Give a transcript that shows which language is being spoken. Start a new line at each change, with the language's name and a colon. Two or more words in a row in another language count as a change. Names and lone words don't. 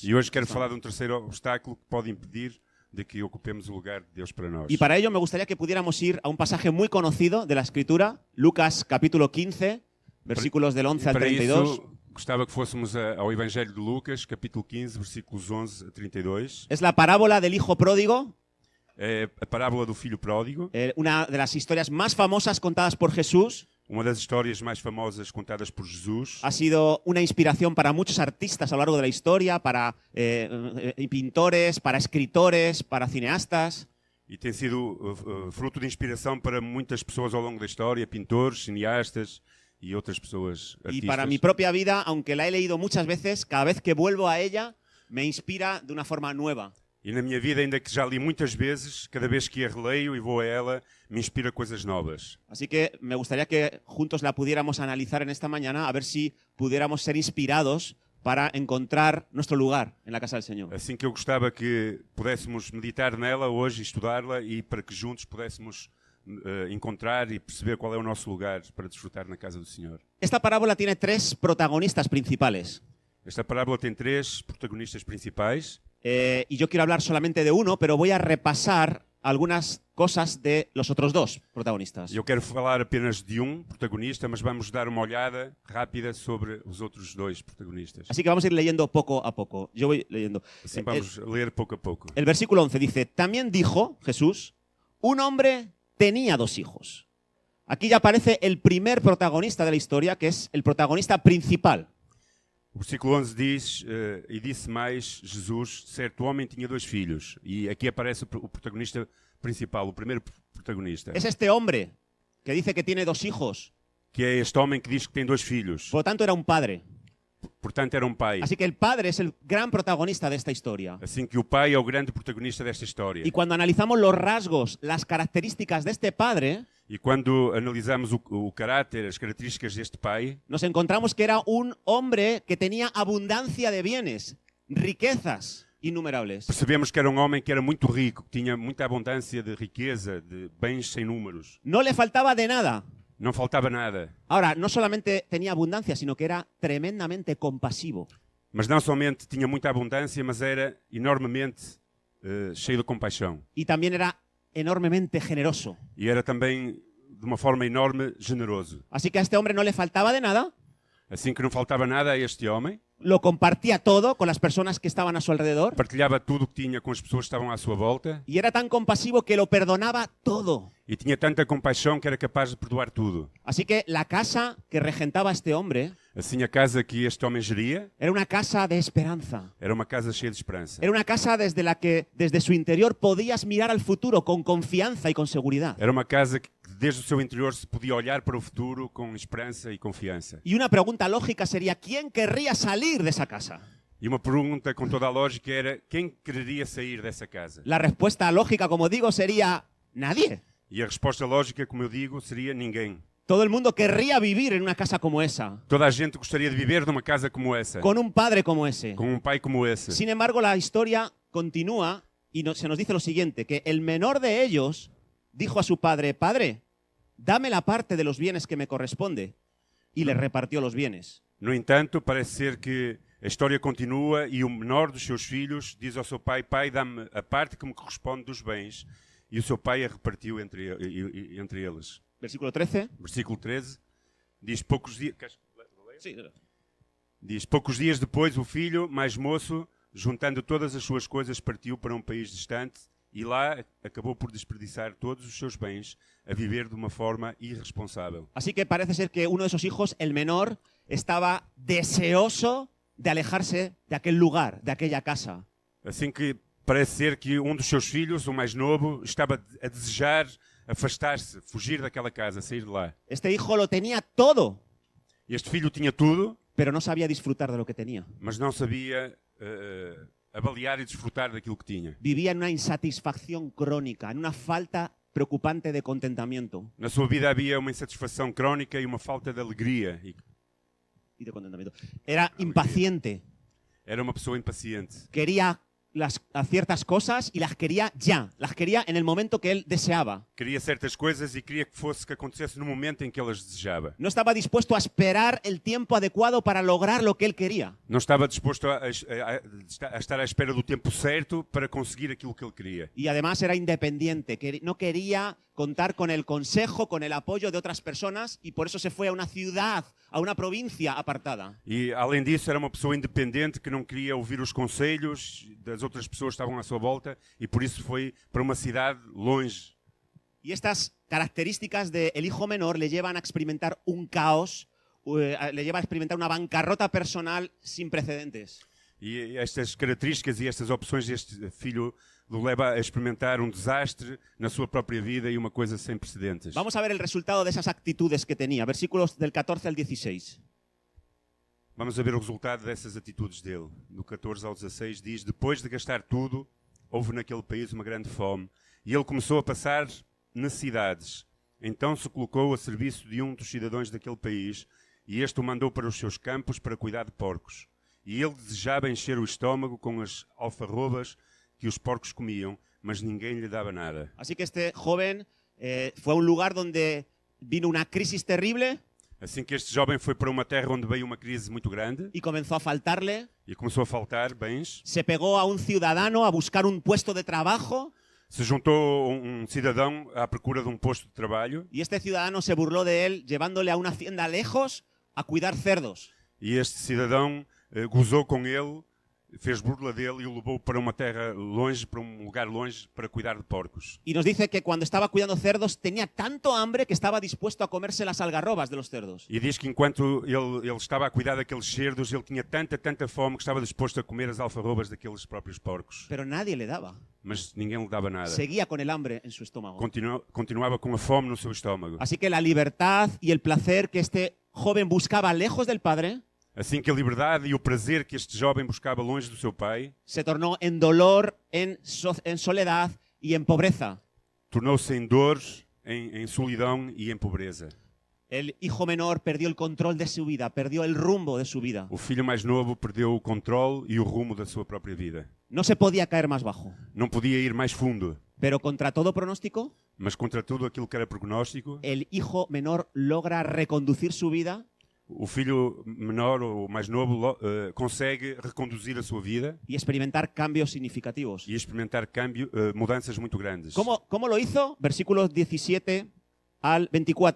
Portuguese: E hoje quero falar de um terceiro obstáculo que pode impedir de que ocupemos o lugar de Deus para nós.
Spanish: Y para ello me gustaría que pudiéramos ir a un pasaje muy conocido de la Escritura, Lucas capítulo 15, versículos del 11 al
Portuguese: Para
Spanish: 32.
Portuguese: isso, gostava que fôssemos ao Evangelho de Lucas, capítulo 15, versículos 11 a 32.
Spanish: Es la parábola del hijo pródigo,
Portuguese: É a parábola do filho pródigo,
Spanish: una de las historias más famosas contadas por Jesús.
Portuguese: uma das histórias mais famosas contadas por Jesus.
Spanish: Ha sido una inspiración para muchos artistas a lo largo de la historia, para pintores, para escritores, para cineastas.
Portuguese: E tem sido fruto de inspiração para muitas pessoas ao longo da história, pintores, cineastas e outras pessoas
Spanish: Y artistas. para mi propia vida, aunque la he leído muchas veces, cada vez que vuelvo a ella, me inspira de una forma nueva.
Portuguese: E na minha vida, ainda que já li muitas vezes, cada vez que a releio e vou a ela, me inspira coisas novas.
Spanish: Así que me gustaría que juntos la pudiéramos analizar en esta mañana, a ver si pudiéramos ser inspirados para encontrar nuestro lugar en la casa del Señor.
Portuguese: Assim que eu gostava que pudéssemos meditar nela hoje, estudá-la e para que juntos pudéssemos encontrar e perceber qual é o nosso lugar para desfrutar na casa do Senhor.
Spanish: Esta parábola tiene tres protagonistas principales.
Portuguese: Esta parábola tem três protagonistas principais.
Spanish: Y yo quiero hablar solamente de uno, pero voy a repasar algunas cosas de los otros dos protagonistas.
Portuguese: Eu quero falar apenas de um protagonista, mas vamos dar uma olhada rápida sobre os outros dois protagonistas.
Spanish: Así que vamos a ir leyendo poco a poco. Yo voy leyendo.
Portuguese: Assim vamos ler pouco a pouco.
Spanish: El versículo 11 dice, también dijo Jesús, un hombre tenía 2 hijos. Aquí ya aparece el primer protagonista de la historia, que es el protagonista principal.
Portuguese: O versículo 11 diz, e disse mais Jesus, certo homem tinha 2 filhos. E aqui aparece o protagonista principal, o primeiro protagonista.
Spanish: Es este hombre que dice que tiene 2 hijos.
Portuguese: Que é este homem que diz que tem 2 filhos.
Spanish: Por lo tanto, era un padre.
Portuguese: Portanto, era um pai.
Spanish: Así que el padre es el gran protagonista de esta historia.
Portuguese: Assim que o pai é o grande protagonista desta história.
Spanish: Y cuando analizamos los rasgos, las características de este padre,
Portuguese: E quando analisamos o caráter, as características deste pai,
Spanish: nos encontramos que era un hombre que tenía abundancia de bienes, riquezas innumerables.
Portuguese: percebemos que era um homem que era muito rico, que tinha muita abundância de riqueza, de bens sem números.
Spanish: No le faltaba de nada.
Portuguese: Não faltava nada.
Spanish: Ahora, no solamente tenía abundancia, sino que era tremendamente compasivo.
Portuguese: Mas não somente tinha muita abundância, mas era enormemente cheio de compaixão.
Spanish: Y también era enormemente generoso.
Portuguese: E era também, de uma forma enorme, generoso.
Spanish: Así que a este hombre no le faltaba de nada,
Portuguese: Assim que não faltava nada a este homem,
Spanish: lo compartía todo con las personas que estaban a su alrededor
Portuguese: partilhava tudo o que tinha com as pessoas que estavam à sua volta
Spanish: y era tan compasivo que lo perdonaba todo.
Portuguese: e tinha tanta compaixão que era capaz de perdoar tudo.
Spanish: Así que la casa que regentaba este hombre
Portuguese: Assim, a casa que este homem geria
Spanish: era una casa de esperanza.
Portuguese: era uma casa cheia de esperança.
Spanish: Era una casa desde la que desde su interior podías mirar al futuro con confianza y con seguridad.
Portuguese: Era uma casa que desde o seu interior se podia olhar para o futuro com esperança e confiança.
Spanish: Y una pregunta lógica sería, ¿quién querría salir de esa casa?
Portuguese: E uma pergunta com toda a lógica era: quem quereria sair dessa casa?
Spanish: La respuesta lógica, como digo, sería nadie.
Portuguese: E a resposta lógica, como eu digo, seria ninguém.
Spanish: Todo el mundo querría vivir en una casa como esa,
Portuguese: Toda a gente gostaria de viver numa casa como essa,
Spanish: con un padre como ese.
Portuguese: com um pai como esse.
Spanish: Sin embargo, la historia continúa y se nos dice lo siguiente, que el menor de ellos dijo a su padre, Padre, dame la parte de los bienes que me corresponde. Y le repartió los bienes.
Portuguese: No entanto, parece ser que a história continua e o menor dos seus filhos diz ao seu pai: Pai, dá-me a parte que me corresponde dos bens. E o seu pai a repartiu entre eles.
Spanish: Versículo 13.
Portuguese: Versículo 13 diz: poucos dias.
Spanish: Sí.
Portuguese: Diz: poucos dias depois, o filho, mais moço, juntando todas as suas coisas, partiu para um país distante e lá acabou por desperdiçar todos os seus bens a viver de uma forma irresponsável.
Spanish: Así que parece ser que uno de esos hijos, el menor, estaba deseoso de alejarse de aquel lugar, de aquella casa.
Portuguese: Assim que parece ser que um dos seus filhos, o mais novo, estava a desejar afastar-se, fugir daquela casa, sair de lá.
Spanish: Este hijo lo tenía todo,
Portuguese: Este filho tinha tudo,
Spanish: pero no sabía disfrutar de lo que tenía.
Portuguese: mas não sabia avaliar e desfrutar daquilo que tinha.
Spanish: Vivía en una insatisfacción crónica, en una falta preocupante de contentamiento.
Portuguese: Na sua vida havia uma insatisfação crónica e uma falta de alegria.
Spanish: Y de contentamiento. Era impaciente.
Portuguese: Era uma pessoa impaciente.
Spanish: Quería a ciertas cosas y las quería ya. Las quería en el momento que él deseaba.
Portuguese: Queria certas coisas e queria que acontecesse no momento em que elas desejava.
Spanish: No estaba dispuesto a esperar el tiempo adecuado para lograr lo que él quería.
Portuguese: Não estava disposto a estar à espera do tempo certo para conseguir aquilo que ele queria.
Spanish: Y además era independiente. No quería contar con el consejo, con el apoyo de otras personas y por eso se fue a una ciudad, a una provincia apartada.
Portuguese: E, além disso, era uma pessoa independente que não queria ouvir os conselhos das outras pessoas que estavam à sua volta e por isso foi para uma cidade longe.
Spanish: Y estas características del hijo menor le llevan a experimentar un caos, le lleva a experimentar una bancarrota personal sin precedentes.
Portuguese: E estas características e estas opções deste filho o leva a experimentar um desastre na sua própria vida e uma coisa sem precedentes.
Spanish: Vamos a ver el resultado de esas actitudes que tenía. Versículos del 14 al 16.
Portuguese: Vamos a ver o resultado dessas atitudes dele. Do 14 ao 16 diz: depois de gastar tudo, houve naquele país uma grande fome e ele começou a passar necessidades. Então se colocou a serviço de um dos cidadãos daquele país e este o mandou para os seus campos para cuidar de porcos. E ele desejava encher o estômago com as alfarrobas que os porcos comiam, mas ninguém lhe dava nada.
Spanish: Así que este joven fue a un lugar donde vino una crisis terrible.
Portuguese: Assim que este jovem foi para uma terra onde veio uma crise muito grande
Spanish: y comenzó a faltarle.
Portuguese: e começou a faltar bens.
Spanish: Se pegó a un ciudadano a buscar un puesto de trabajo.
Portuguese: Se juntou cidadão à procura de posto de trabalho
Spanish: y este ciudadano se burló de él llevándole a una hacienda lejos a cuidar cerdos.
Portuguese: e este cidadão gozou com ele, fez burla dele e o levou para uma terra longe, para um lugar longe, para cuidar de porcos.
Spanish: Y nos dice que cuando estaba cuidando cerdos tenía tanto hambre que estaba dispuesto a comerse las algarrobas de los cerdos.
Portuguese: E diz que enquanto ele estava a cuidar daqueles cerdos, ele tinha tanta fome que estava disposto a comer as alfarrobas daqueles próprios porcos.
Spanish: Pero nadie le daba.
Portuguese: Mas ninguém lhe dava nada.
Spanish: Seguía con el hambre en su estómago.
Portuguese: Continuava com a fome no seu estômago.
Spanish: Así que la libertad y el placer que este joven buscaba lejos del padre
Portuguese: Assim que a liberdade e o prazer que este jovem buscaba longe do seu pai
Spanish: se tornó en dolor, en soledad y en pobreza.
Portuguese: tornou-se em dor, em solidão e em pobreza.
Spanish: El hijo menor perdió el control de su vida, perdió el rumbo de su vida.
Portuguese: O filho mais novo perdeu o controle e o rumo da sua própria vida.
Spanish: No se podía caer más bajo.
Portuguese: Não podia ir mais fundo,
Spanish: Pero contra todo pronóstico,
Portuguese: mas contra tudo aquilo que era prognóstico,
Spanish: el hijo menor logra reconducir su vida
Portuguese: o filho menor ou mais novo consegue reconduzir a sua vida
Spanish: y experimentar cambios significativos.
Portuguese: e experimentar mudanças muito grandes.
Spanish: ¿Cómo lo hizo? Versículos 17 al 24.